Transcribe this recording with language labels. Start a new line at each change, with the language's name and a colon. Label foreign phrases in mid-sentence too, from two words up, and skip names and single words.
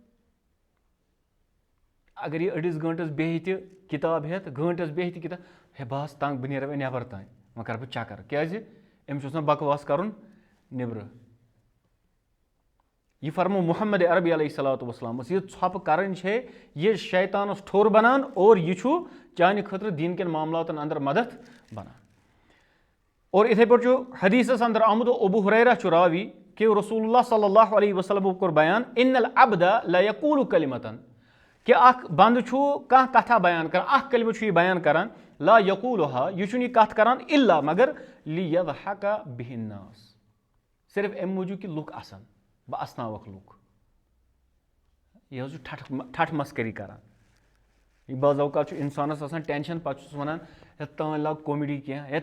Kashmiri: اگر یہِ أڑِس گٲنٛٹس بیٚہہِ تہِ کِتاب ہٮ۪تھ گٲنٛٹس بیٚہہِ تہِ کِتاب ہے بہٕ آس تنگ بہٕ نیرٕ وۄنۍ نٮ۪بر تانۍ وۄنۍ کرٕ بہٕ چکر کیازِ أمِس چھُ آسان بکواس کرُن نیبرٕ یہِ فرمو محمد عربی
Arabic: علیہ الصلوۃ والسلامس
Kashmiri: یہِ ژھۄپہٕ کرٕنۍ چھے یہِ شیطانس ٹھوٚر بنان اور یہِ چھُ چانہِ خٲطرٕ دیٖن کٮ۪ن معاملاتن اندر مدد بنان اور اِتھے پٲٹھۍ چھُ حدیثس اندر آمُت ابو ہریرہ چھُ راوی کہ رسول اللہ
Arabic: صلی اللہ علیہ وسلمو
Kashmiri: کوٚر بیان
Arabic: ان العبد لیقول کلمتن
Kashmiri: کہ اکھ بنٛدٕ چھُ کانٛہہ کتھا بیان کران اکھ کلمہٕ چھُ یہِ بیان کران
Arabic: لا یقولها
Kashmiri: یہِ چھُنہٕ یہِ کتھ کران الا مگر
Arabic: لیضحک بہ الناس
Kashmiri: صرف امہِ موٗجوٗب کہِ لُکھ اسن بہٕ اسناوکھ لُکھ یہِ حظ چھُ ٹھٹھ مسکری کران یہِ بعض اوقات چھُ انسانس آسان ٹینشن پتہٕ چھُس ونان ہے تانۍ لاگ کومیڈی کینٛہہ ہے